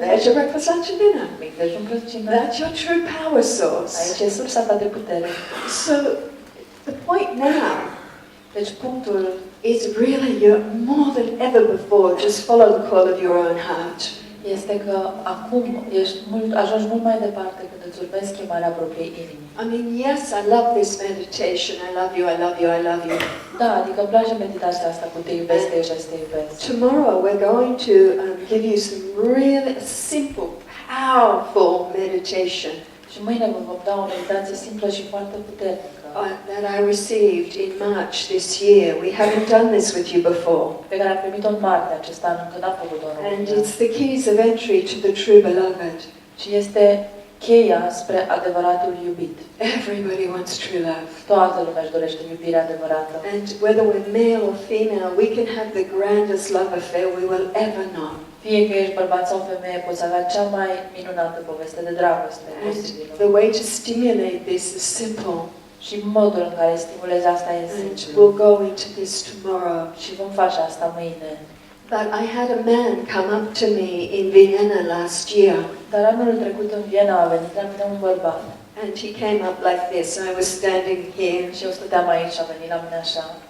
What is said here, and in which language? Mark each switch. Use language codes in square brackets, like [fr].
[en] there's your breakfast, lunch and dinner. [ro] mic dejun, prânz, cină. [en] That's your true power source. [ro] Aici e sursa ta de putere. [en] So The point now, [ro] Deci punctul [en] is really you're more than ever before, just follow the call of your own heart. [ro] este că acum ajungi mult mai departe când îți urmezi chemarea propriei inimi. [en] I mean, yes, I love this meditation. I love you, I love you, I love you. [ro] Da, adică îmi place meditația asta cu te iubesc, te iubesc, te iubesc. [en] Tomorrow we're going to give you some really simple, powerful meditation [ro] Și mâine vă vom da o meditație simplă și foarte puternică. [en] that I received in March this year. We haven't done this with you before. [ro] Pe care am primit-o în martie acest an, încă n-am făcut-o în [en] And [ro] România. [en] it's the keys of entry to the true beloved. [ro] Și este cheia spre adevăratul iubit. [en] Everybody wants true love. [ro] Toată lumea își dorește iubirea adevărată. [en] And whether we're male or female, we can have the grandest love affair we will ever know. [ro] Fie că ești bărbat sau femeie, poți avea cea mai minunată poveste de dragoste [en] And [ro] posibilă. [en] the way to stimulate this is simple. [ro] Și modul în care stimulezi asta e [en] And [ro] simplu. [en] we'll go into this tomorrow. [ro] Și vom face asta mâine. [en] But I had a man come up to me in Vienna last year. [ro] Dar anul trecut în Viena a venit la mine un bărbat. [en] And he came up like this. I was standing here. [ro] Și eu stăteam aici și a venit la mine așa.